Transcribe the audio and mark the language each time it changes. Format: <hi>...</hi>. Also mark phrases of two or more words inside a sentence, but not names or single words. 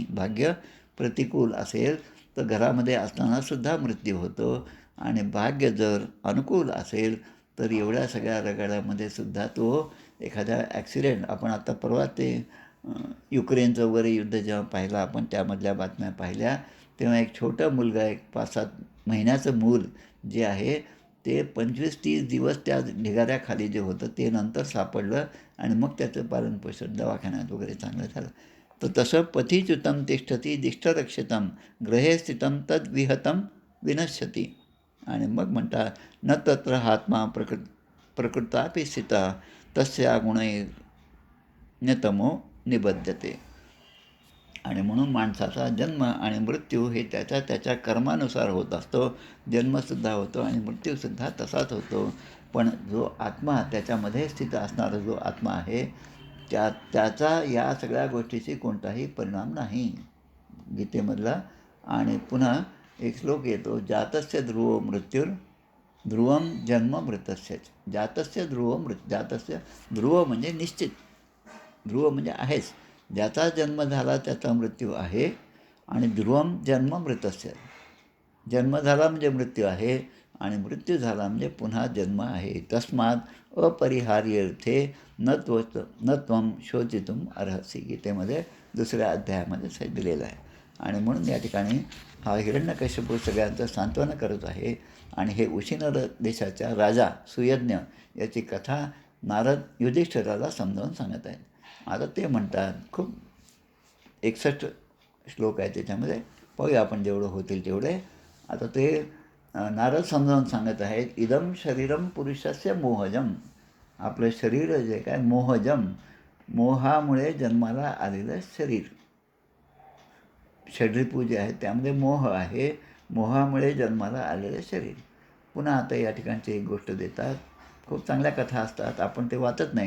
<mr>भाग्य प्रतिकूल असेल तर घरामध्ये असतानासुद्धा मृत्यू होतो, आणि भाग्य जर अनुकूल असेल तर एवढ्या सगळ्या रगाड्यामध्ये सुद्धा तो एखाद्या ॲक्सिडेंट, आपण आता परवा ते युक्रेनचं वगैरे युद्ध जेव्हा पाहिलं आपण, त्यामधल्या बातम्या पाहिल्या, तेव्हा एक छोटा मुलगा, एक 5-7 महिन्याचं मूल जे आहे ते 25-30 दिवस त्या ढिगाऱ्याखाली जे होतं ते नंतर सापडलं, आणि मग त्याचं पालनपोषण दवाखान्यात वगैरे चांगलं झालं. तर तसं</mr> <sa>पतिच्युतम तिष्ठती दिष्टरक्षितम ग्रहे स्थितम तद विहतम विनश्यती.</sa> <mr>आणि मग म्हणतात</mr> <sa>न तत्र आत्मा प्रकृतापि स्थिता तस्या गुणैर्न्यतमो निबध्यते.</sa> <mr>आणि म्हणून माणसाचा जन्म आणि मृत्यू हे त्याच्या त्याच्या कर्मानुसार होत असतो. जन्मसुद्धा होतो आणि मृत्यूसुद्धा तसाच होतो. पण जो आत्मा, त्याच्यामध्ये स्थित असणारा जो आत्मा आहे, त्याचा या सगळ्या गोष्टीशी कोणताही परिणाम नाही, गीतेमधला. आणि पुन्हा एक श्लोक येतो,</mr> <sa>जातस्य ध्रुवो मृत्यूर ध्रुवम जन्म मृतस्यच. जातस्य ध्रुव</sa> <mr>म्हणजे निश्चित, ध्रुव म्हणजे आहेच, ज्याचा जन्म झाला त्याचा मृत्यू आहे. आणि</mr> <sa>ध्रुवम जन्म मृतस्य,</sa> <mr>जन्म झाला म्हणजे मृत्यू आहे, आणि मृत्यू झाला म्हणजे पुन्हा जन्म आहे.</mr> <sa>तस्मात अपरिहार्यर्थे न त्वम शोचितुम अर्हसि,</sa> <mr>गीतेमध्ये 2ऱ्या अध्यायामध्ये दिलेलं आहे. आणि म्हणून या ठिकाणी हा हिरण्यकश्यपू सगळ्यांचं सांत्वन करत आहे. आणि हे उशिनर देशाच्या राजा सुयज्ञ याची कथा नारद युधिष्ठिराला समजावून सांगत आहेत. आता ते म्हणतात, खूप 61 श्लोक आहे त्याच्यामध्ये, पाहूया आपण जेवढं होतील तेवढे. आता ते नारद समजावून सांगत आहेत,</mr> <sa>इदम शरीरम पुरुषस्य मोहजम,</sa> <mr>आपलं शरीर जे काय मोहजम, मोहामुळे जन्माला आलेलं शरीर, षड्रिपू जे आहे त्यामध्ये मोह आहे, मोहामुळे जन्माला आलेलं शरीर. पुन्हा आता या ठिकाणची एक गोष्ट देतात, खूप चांगल्या कथा असतात, आपण ते वाचत नाही.</mr>